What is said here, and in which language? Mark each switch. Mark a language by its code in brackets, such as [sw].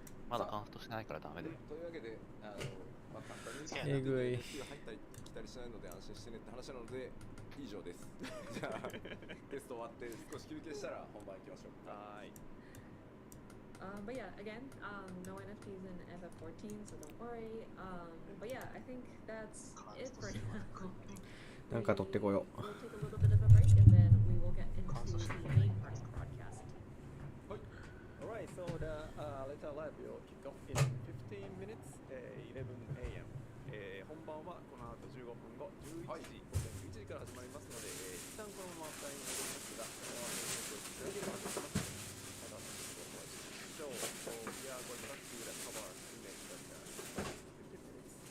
[ja] まだカウントしてないからダメだよ。というわけで、まあ、簡単にえぐい。入ったり来たりしないので安心してねって話なので以上です。じゃあテスト終わって少し休憩したら本番行きましょう。はい。 [en] But yeah, again, no NFTs in FF14, so don't worry. But yeah, I think that's it for now. [ja] なんか取ってこよう。 [en] We'll take a little bit of a break and then we will get into the main part of the broadcast. Alright, so the later live will kick off in 15 minutes, 11 a.m. [ja] 本番はこの後15分後、11時、午前11時から始まりますので、一旦このままフライに戻りますが、このまま練習をしていただければと思います。また先ほどお会いしましょう。 [en] So we are going back to the cover image of the 15 minutes.